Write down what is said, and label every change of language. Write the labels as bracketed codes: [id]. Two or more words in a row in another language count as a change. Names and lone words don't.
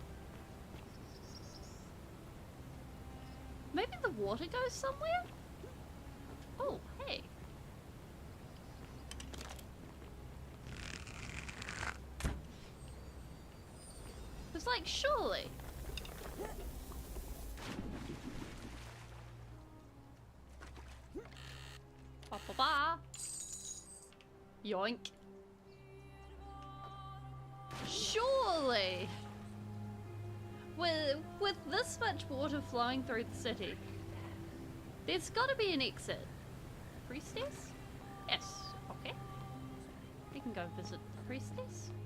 [en] Maybe the water goes somewhere? Oh, hey. It's like, surely. Ba ba ba. Yoink. Surely. With this much water flowing through the city, there's got to be an exit. Priestess? Yes. Okay. We can go visit the priestess.